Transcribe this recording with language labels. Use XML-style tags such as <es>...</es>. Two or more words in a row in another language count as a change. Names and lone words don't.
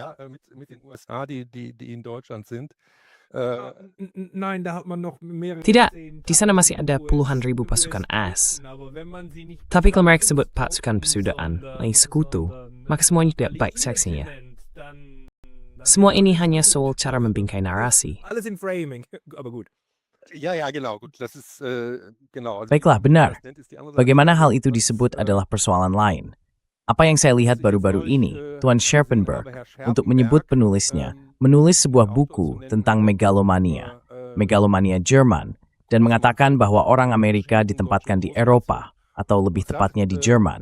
<id>Tidak, di sana masih ada puluhan ribu pasukan AS. Tapi kalau mereka sebut pasukan persaudaraan, sekutu, maka semuanya tidak baik seksinya. Semua ini hanya soal cara membingkai narasi.</id> <de>Alles im Framing, aber gut.</de> <id>Baiklah, benar. Bagaimana hal itu disebut adalah persoalan lain. Apa yang saya lihat baru-baru ini, Tuan Scherpenberg, untuk menyebut penulisnya, menulis sebuah buku tentang megalomania Jerman, dan mengatakan bahwa orang Amerika ditempatkan di Eropa, atau lebih tepatnya di Jerman.</id>